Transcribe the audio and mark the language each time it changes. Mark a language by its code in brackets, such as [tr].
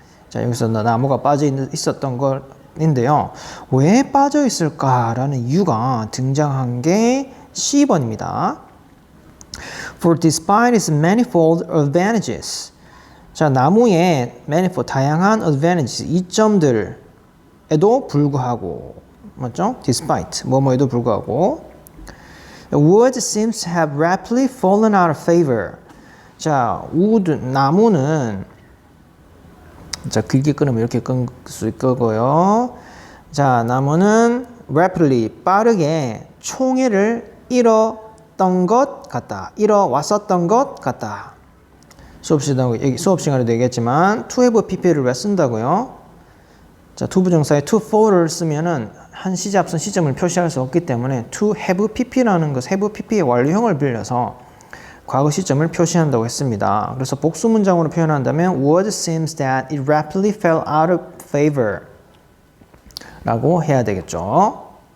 [ko] 자, 여기서 나무가 빠져 있었던 걸 인데요. 왜 빠져 있을까라는 이유가 등장한 게 C번입니다. [en] For despite its manifold advantages. [ko] 자, 나무의 manifold, 다양한 advantages, 이점들에도 불구하고, 맞죠? Despite, 뭐뭐에도 불구하고. [en] Wood seems to have rapidly fallen out of favor. [ko] 자, 나무는 자, 길게 끊으면 이렇게 끊을 수 있고요. 자, 나무는 rapidly, 빠르게 총애를 잃었던 것 같다. 잃어왔었던 것 같다. 수업 시간에도 얘기했지만 to have pp를 왜 쓴다고요? 자, 투부정사에 to for를 쓰면은 한 시제 앞선 시점을 표시할 수 없기 때문에 to have pp라는 것, have pp의 완료형을 빌려서 과거 시점을 표시한다고 했습니다. 그래서 복수 문장으로 표현한다면 [en] Wood seems that it rapidly fell out of favor [ko] 라고 해야 되겠죠.